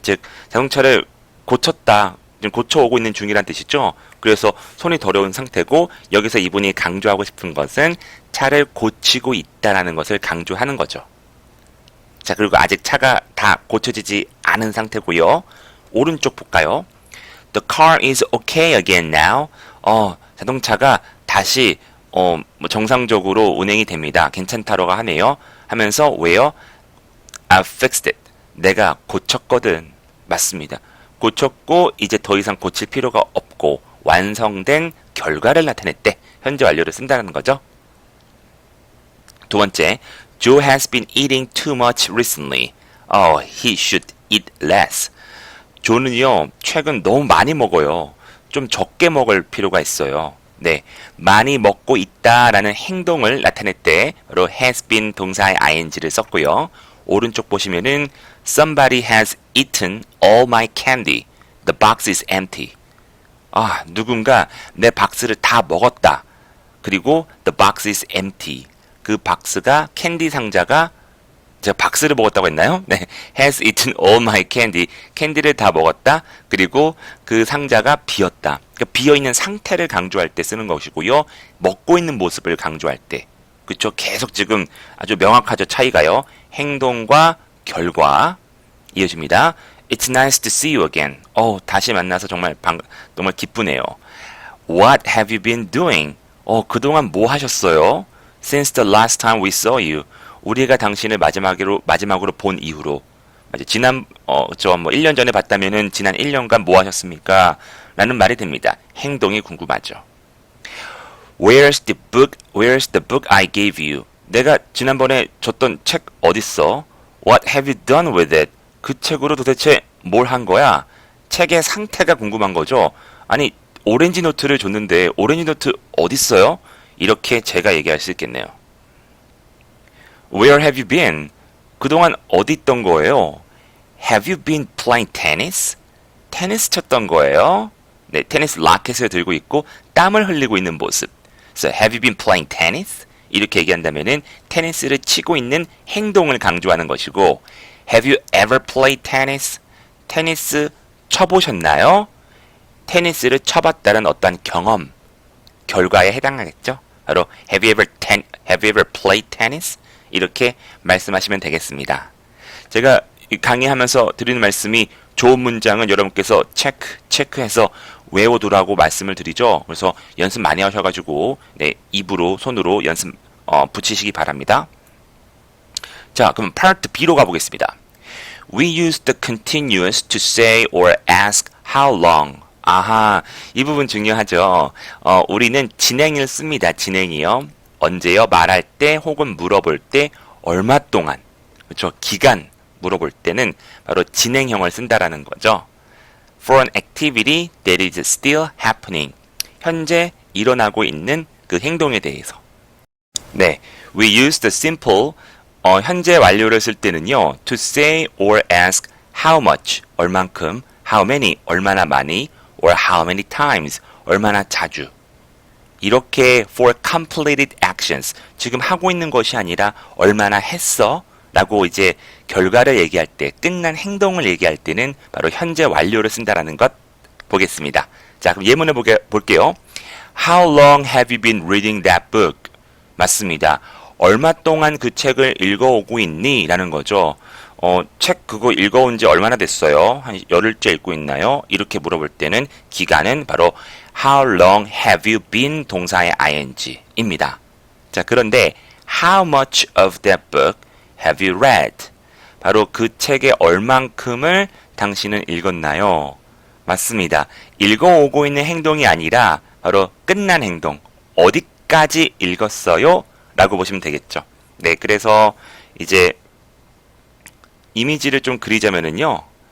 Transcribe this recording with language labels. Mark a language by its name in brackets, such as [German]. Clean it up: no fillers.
[Korean] 즉, 자동차를 고쳤다. 지금 고쳐오고 있는 중이란 뜻이죠. 그래서 손이 더러운 상태고 여기서 이분이 강조하고 싶은 것은 차를 고치고 있다라는 것을 강조하는 거죠. 자, 그리고 아직 차가 다 고쳐지지 않은 상태고요. 오른쪽 볼까요? [English] The car is okay again now. [Korean] 자동차가 다시 뭐 정상적으로 운행이 됩니다. 괜찮다라고 하네요. 하면서 왜요? [English] I fixed it. [Korean] 내가 고쳤거든. 맞습니다. 고쳤고 이제 더 이상 고칠 필요가 없고 완성된 결과를 나타냈대. 현재 완료를 쓴다는 거죠. [English] 두 번째, Joe has been eating too much recently. He should eat less. [Korean] 조는요, 최근 너무 많이 먹어요. 좀 적게 먹을 필요가 있어요. 네, 많이 먹고 있다라는 행동을 나타낼 때로 has been 동사의 ing를 썼고요. 오른쪽 보시면은 [English] Somebody has eaten all my candy. The box is empty. [Korean] 누군가 내 박스를 다 먹었다. 그리고 [English] the box is empty. [Korean] 그 박스가 캔디 상자가 제가 박스를 먹었다고 했나요? [English] 네, has eaten all my candy. [Korean] 캔디를 다 먹었다. 그리고 그 상자가 비었다. 그러니까 비어있는 상태를 강조할 때 쓰는 것이고요. 먹고 있는 모습을 강조할 때. 그쵸? 계속 지금 아주 명확하죠. 차이가요. 행동과 결과 이어집니다. [English] It's nice to see you again. [Korean] 다시 만나서 정말 정말 기쁘네요. [English] What have you been doing? [Korean] 그동안 뭐 하셨어요? [English] Since the last time we saw you. [Korean] 우리가 당신을 마지막으로 본 이후로. 지난, 뭐 1년 전에 봤다면은 지난 1년간 뭐 하셨습니까? 라는 말이 됩니다. 행동이 궁금하죠. [English] Where's the book I gave you? [Korean] 내가 지난번에 줬던 책 어딨어? [English] What have you done with it? [Korean] 그 책으로 도대체 뭘 한 거야? 책의 상태가 궁금한 거죠. 아니, 오렌지 노트를 줬는데 오렌지 노트 어딨어요? 이렇게 제가 얘기할 수 있겠네요. [English] Where have you been? [Korean] 그동안 어디 있던 거예요? [English] Have you been playing tennis? [Korean] 테니스 쳤던 거예요. 네, 테니스 라켓을 들고 있고 땀을 흘리고 있는 모습. [English] So, have you been playing tennis? [Korean] 이렇게 얘기한다면은 테니스를 치고 있는 행동을 강조하는 것이고 [English] Have you ever played tennis? [Korean] 테니스 쳐보셨나요? 테니스를 쳐봤다는 어떤 경험, 결과에 해당하겠죠? 바로 [English] Have you ever played tennis? [Korean] 이렇게 말씀하시면 되겠습니다. 제가 강의하면서 드리는 말씀이 좋은 문장은 여러분께서 체크해서 외워두라고 말씀을 드리죠. 그래서 연습 많이 하셔가지고 네, 입으로 손으로 연습 붙이시기 바랍니다. 자, 그럼 Part B로 가보겠습니다. [English] We use the continuous to say or ask how long. [Korean] 이 부분 중요하죠. 우리는 진행을 씁니다. 진행이요. 언제요? 말할 때 혹은 물어볼 때 얼마 동안. 그렇죠? 기간 물어볼 때는 바로 진행형을 쓴다라는 거죠. [English] For an activity that is still happening. [Korean] 현재 일어나고 있는 그 행동에 대해서. 네, [English] we use the simple [Korean] 현재 완료를 쓸 때는요. [English] to say or ask how much [Korean] 얼만큼, [English] how many [Korean] 얼마나 많이, [English] or how many times [Korean] 얼마나 자주. 이렇게 [English] for completed actions [Korean] 지금 하고 있는 것이 아니라 얼마나 했어 라고 이제 결과를 얘기할 때 끝난 행동을 얘기할 때는 바로 현재 완료를 쓴다라는 것 보겠습니다. 자, 그럼 예문을 볼게요. [English] How long have you been reading that book? [Korean] 맞습니다. 얼마 동안 그 책을 읽어오고 있니? 라는 거죠. 책 그거 읽어온 지 얼마나 됐어요? 한 열흘째 읽고 있나요? 이렇게 물어볼 때는 기간은 바로 [English] How long have you been [Korean] 동사의 ing입니다. 자, 그런데 [English] How much of that book have you read? [Korean] 바로 그 책의 얼만큼을 당신은 읽었나요? 맞습니다. 읽어오고 있는 행동이 아니라 바로 끝난 행동. 어디까지 읽었어요? 라고 보시면 되겠죠. 네, 그래서 이제 이미지를 좀 그리자면은요.